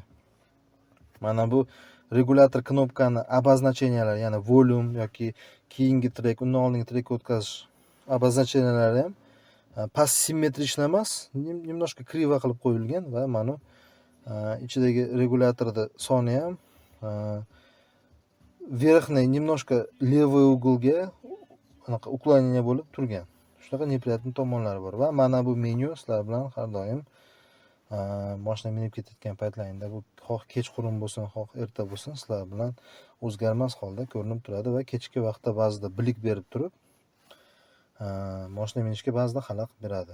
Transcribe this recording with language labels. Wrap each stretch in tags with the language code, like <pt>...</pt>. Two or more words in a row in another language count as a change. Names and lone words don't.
<uz>Mana bu regulator knopkani обозначениялari, ya'ni volume yoki keyingi trek, undan oldingi trekka o'tkazish обозначениялari ham past simmetrichna emas,</uz> <ru>немножко криво</ru> <uz>qilib qo'yilgan va mana ichidagi regulatorda soni ham</uz> <ru>верхний немножко левый углga</ru> <uz>anaqa уклонение bo'lib turgan. Shunaqa неприятный tomonlari bor va mana bu menyu sizlar bilan har doim mashina minib ketayotgan paytlaringda, bu xoh kechqurun bo'lsin, xoh erta bo'lsin, sizlar bilan o'zgarmas holda ko'rinib turadi va kechki vaqtda ba'zida bilik berib turib mashina minishga ba'zida xalaqit beradi.</uz>